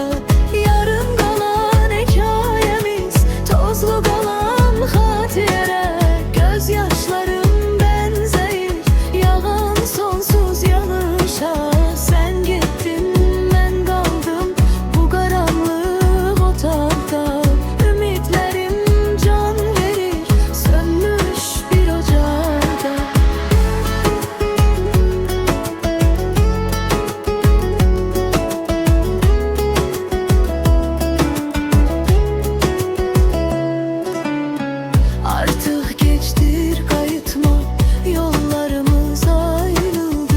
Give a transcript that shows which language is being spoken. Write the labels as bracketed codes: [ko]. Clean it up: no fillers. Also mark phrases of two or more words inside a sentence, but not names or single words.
[az] Yarım qalan hekayemiz, tozlu qalan xatirələr. Göz yaşlarım bənzəyir yağan sonsuz yağışa. Sən getdin, mən qaldım bu qaranlıq otaqda. Ümidlərim can verir sönmüş bir ocaqda. [tr] Artık geçtir kayıtma, yollarımız ayrıldı.